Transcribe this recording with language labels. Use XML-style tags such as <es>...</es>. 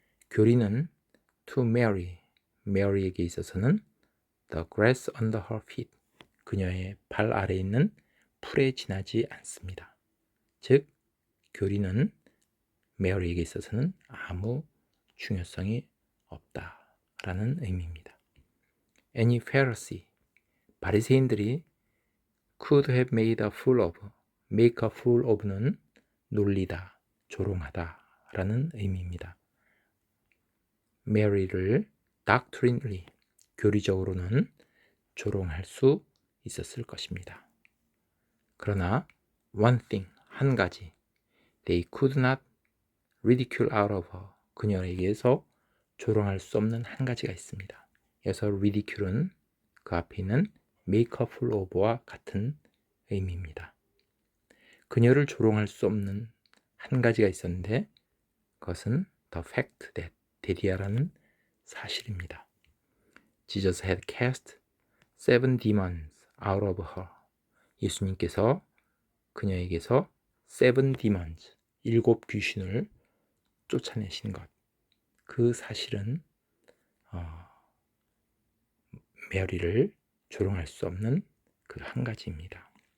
<ko>교리는</ko> <en>to Mary,</en> <ko>메리에게 있어서는</ko> <en>the grass under her feet,</en> <ko>그녀의 발 아래에 있는 풀에 지나지 않습니다. 즉, 교리는 메리에게 있어서는 아무 중요성이 없다라는 의미입니다.</ko> <en>Any Pharisee,</en> <ko>바리새인들이</ko> <en>could have made a fool of, make a fool of</en> <ko>는 놀리다, 조롱하다라는 의미입니다. 메리를 doctrinally, 교리적으로는 조롱할 수 있었을 것입니다. 그러나</ko> <en>one thing,</en> <ko>한 가지,</ko> <en>they could not ridicule out of her,</en> <ko>그녀에게서 조롱할 수 없는 한 가지가 있습니다. 여기서 ridicule은 그 앞에 있는 make a fool of와 같은 의미입니다. 그녀를 조롱할 수 없는 한 가지가 있었는데 그것은</ko> <en>the fact that,</en> <ko>데디아라는 사실입니다.</ko> <en>Jesus had cast 7 demons out of her.</en> <ko>예수님께서 그녀에게서 7 demons, 7 귀신을 쫓아내신 것, 그 사실은 메리를 조롱할 수 없는 그 한 가지입니다.</ko>